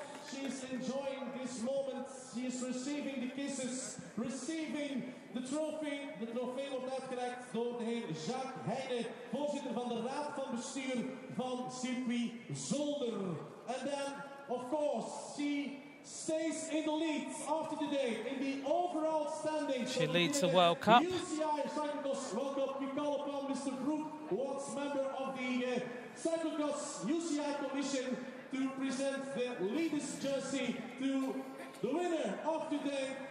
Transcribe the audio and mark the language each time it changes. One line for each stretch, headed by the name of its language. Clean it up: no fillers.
English: She's enjoying this moment. She is receiving the kisses, receiving the trophy.
Dutch: De trofee wordt uitgereikt door de heer Jacques Heijnen, voorzitter van de Raad van Bestuur van Circuit Zolder.
English: And then, of course, she stays in the lead after today in the overall standings. She leads the World Cup. UCI Cyclo-cross World Cup. We call upon Mr. Brook Watts, member of the Cyclo-cross UCI Commission, to present the leader's jersey to the winner of today.